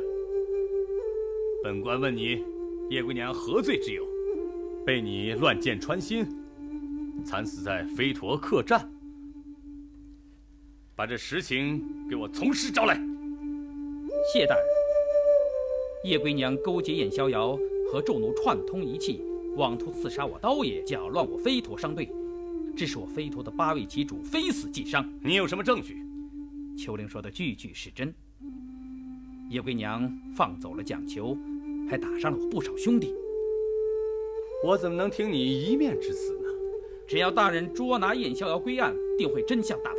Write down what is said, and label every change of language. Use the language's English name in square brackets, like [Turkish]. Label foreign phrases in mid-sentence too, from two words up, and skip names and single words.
[Chinese] 本官問你，葉姑娘何罪之有？被你亂箭穿心，慘死在飛陀客棧。把這實情給我從實招來。謝大人，葉歸娘勾結燕逍遙和眾奴串通一氣，妄圖刺殺我刀爺，攪亂我飛陀商隊， 致使我飞陀的8位旗主非死即傷。你有什麼證據？秋玲說的句句是真。叶桂娘放走了蔣求，還打傷了我不少兄弟。我怎麼能听你一面之詞呢？只要大人捉拿燕逍遥归案，定会真相大白。